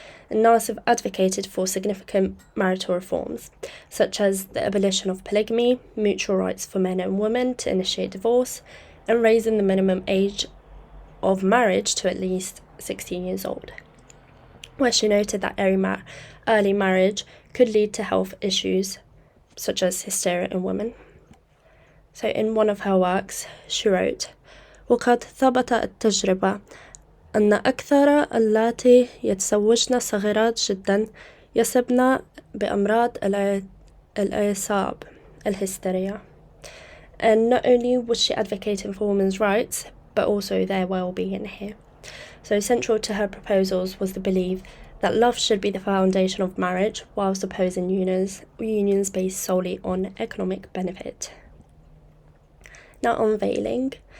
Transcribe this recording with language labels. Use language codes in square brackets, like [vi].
[en] And Nasif advocated for significant marital reforms, such as the abolition of polygamy, mutual rights for men and women to initiate divorce, and raising the minimum age of marriage to at least 16 years old, where she noted that early marriage could lead to health issues, such as hysteria in women. So in one of her works, she wrote, [ar] وقد ثبت التجربة أن أكثر اللاتي يتزوجن صغيرات جدا يصبن بأمراض الأعصاب الهستيريا. [en] And not only was she advocating for women's rights, but also their well-being here. So central to her proposals was the belief that love should be the foundation of marriage, whilst opposing unions based solely on economic benefit. Now, unveiling.